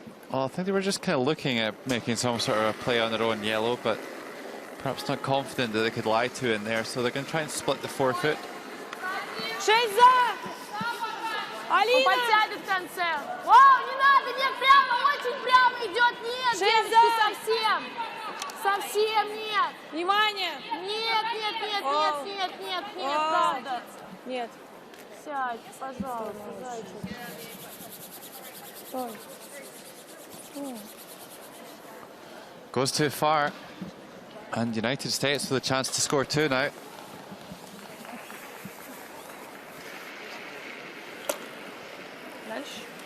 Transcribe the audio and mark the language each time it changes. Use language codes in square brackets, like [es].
[en] Well, I think they were just kind of looking at making some sort of a play on their own yellow, but perhaps not confident that they could lie to in there, so they're going to try and split the forefoot. [ru] Он подсядет в конце. Вау, не надо, нет, прямо, очень прямо идет. Нет, девочки, совсем. Совсем нет. Внимание! Нет, нет, нет, нет, нет, нет, нет, правда. Нет. Сядь, пожалуйста, зайчик. Стой. [en] Goes too far, and United States with a chance to score 2 now. [ru] Дальше.